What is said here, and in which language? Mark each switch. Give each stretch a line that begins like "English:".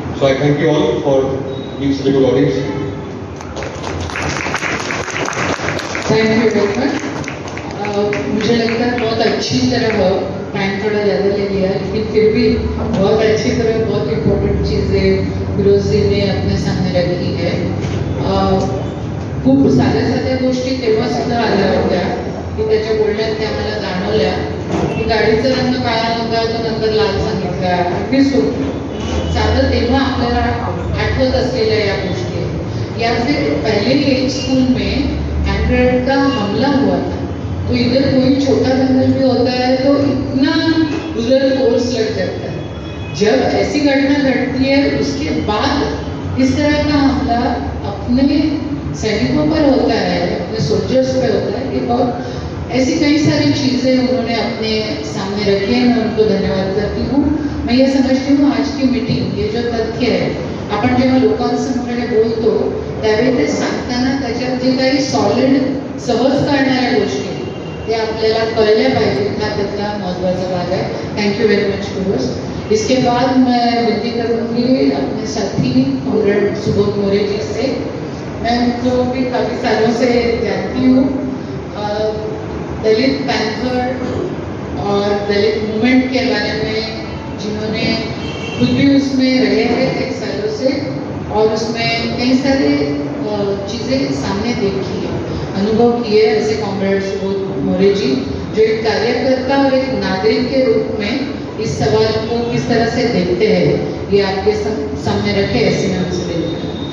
English: So I thank you all for being such a good audience. Thank you very much.
Hindi: मुझे लगता है बहुत अच्छी तरह टाइम थोड़ा ज़्यादा ले लिया लेकिन फिर भी बहुत अच्छी तरह बहुत इम्पोर्टंट चीज़ें फिरोज जी ने अपने सामने रखी है।
Marathi: खूप साध्या साध्या गोष्टी तेव्हा सुद्धा आल्या होत्या की त्याच्या बोलण्यात त्या मला जाणवल्या की गाडीचा रंग काळा नव्हता तो नंतर लाल सांगितला, अगदी सोपं साधं तेव्हा आपल्याला आठवत असलेल्या या गोष्टी।
Hindi: या फिर पहले ही एक स्कूल में एंड्रॉइड का हमला हुआ था तो इधर कोई छोटा दंगल भी होता है तो इतना उधर फोर्स लग जाता है। जब ऐसी घटना घटती है उसके बाद इस तरह का हमला अपने सैनिकों पर होता है, अपने सोल्जर्स पे होता है। ये बहुत ऐसी कई सारी चीज़ें उन्होंने अपने सामने रखी है, मैं उनको धन्यवाद करती हूँ। मैं ये समझती हूँ आज की मीटिंग ये जो तथ्य है
Marathi: आपण जेव्हा लोकांसमोर बोलतो त्यावेळी ते सांगताना त्याच्यात जे काही सॉलिड सहज कळणाऱ्या गोष्टी ते आपल्याला कळल्या पाहिजेत, हा त्यातला महत्त्वाचा भाग है।
English: Thank you very much Firoz.
Hindi: इसके बाद मैं विनती करूँगी अपने साथी कॉमरेड सुबोध मोरे जी से। मैं उनको भी काफ़ी सालों से जानती हूँ। दलित पैंथर और दलित मूवमेंट के बारे में जिन्होंने खुद भी उसमें रहे हैं कई सालों से और उसमें कई सारे चीज़ें सामने देखी है, अनुभव किए, ऐसे कॉमरेड सुबोध मोरे जी जो एक कार्यकर्ता और एक नागरिक के रूप में इस सवाल को किस तरह से देखते हैं ये आपके सामने रखे, ऐसे मैं उनसे विनती करूँ।